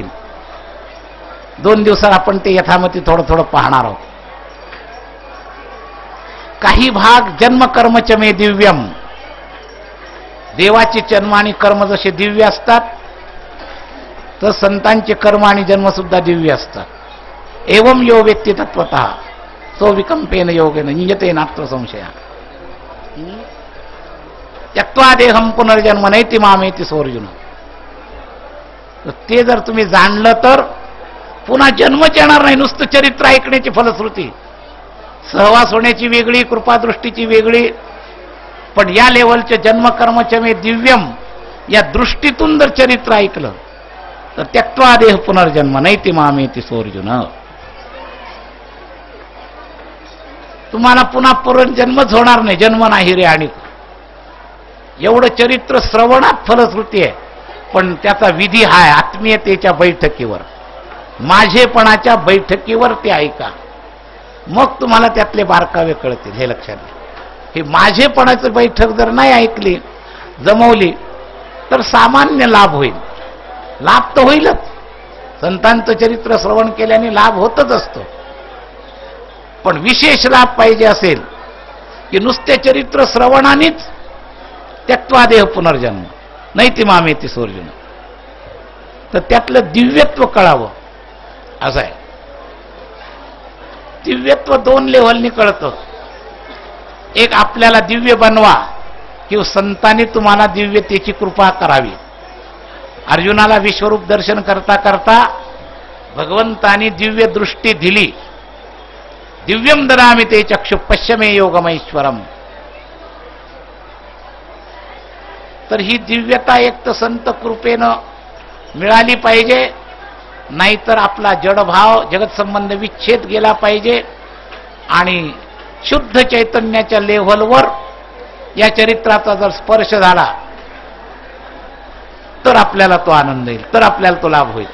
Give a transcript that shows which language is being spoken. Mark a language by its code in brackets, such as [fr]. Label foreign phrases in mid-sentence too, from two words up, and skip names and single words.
[mr] 2 दिवसात आपण ते यथामती थोडं थोडं पाहणार आहोत. काही भाग [sa] जन्म कर्मच मे दिव्यम. [mr] देवाचे जन्म आणि कर्म जसे दिव्य असतात तर संतांचे कर्म आणि जन्म सुद्धा दिव्य असतात. [sa] एवं यो वेत्ती तत्वतः सो विकंपेन योगेन नियते नात्र संशय. त्यक्त्वा देहम पुनर्जन्म नैति मामेति सोर्जुन. [mr] ते जर तुम्ही जाणलं तर पुन्हा जन्मच येणार नाही. नुसतं चरित्र ऐकण्याची फलश्रुती. सहवास होण्याची वेगळी, कृपादृष्टीची वेगळी, पण या लेवलचे [sa] जन्मकर्मचे मे दिव्यम [mr] या दृष्टीतून जर चरित्र ऐकलं तर [sa] त्यक्त्वा देह पुनर्जन्म नैति मामेति सोर्जुन. [mr] तुम्हाला पुन्हा पुनर्जन्मच होणार नाही. जन्म नाही रे. आणि एवढं चरित्र श्रवणात फलश्रुती आहे, पण त्याचा विधी हा आहे आत्मीयतेच्या बैठकीवर, माझेपणाच्या बैठकीवर ते ऐका. मग तुम्हाला त्यातले बारकावे कळतील. हे लक्षात घ्या. हे माझेपणाची बैठक जर नाही ऐकली, जमवली, तर सामान्य लाभ होईल. लाभ तर होईलच. संतांचं चरित्र श्रवण केल्याने लाभ होतच असतो. पण विशेष लाभ पाहिजे असेल की नुसते चरित्र श्रवणानेच [sa] त्यक्त्वा देह पुनर्जन्म नैति मामेति सोर्जुन, [mr] तर त्यातलं दिव्यत्व कळावं असं आहे. दिव्यत्व 2 लेव्हलनी कळतं. एक आपल्याला दिव्य बनवा किंवा संतांनी तुम्हाला दिव्यतेची कृपा करावी. अर्जुनाला विश्वरूप दर्शन करता करता भगवंतानी दिव्य दृष्टी दिली. [sa] दिव्यम ददामि ते चक्षु पश्यमे योगमैश्वरम. [mr] तर ही दिव्यता एक तर संत कृपेनं मिळाली पाहिजे, नाहीतर आपला जडभाव जगत संबंध विच्छेद गेला पाहिजे आणि शुद्ध चैतन्याच्या लेव्हलवर या चरित्राचा जर स्पर्श झाला तर आपल्याला तो आनंद येईल, तर आपल्याला तो लाभ होईल.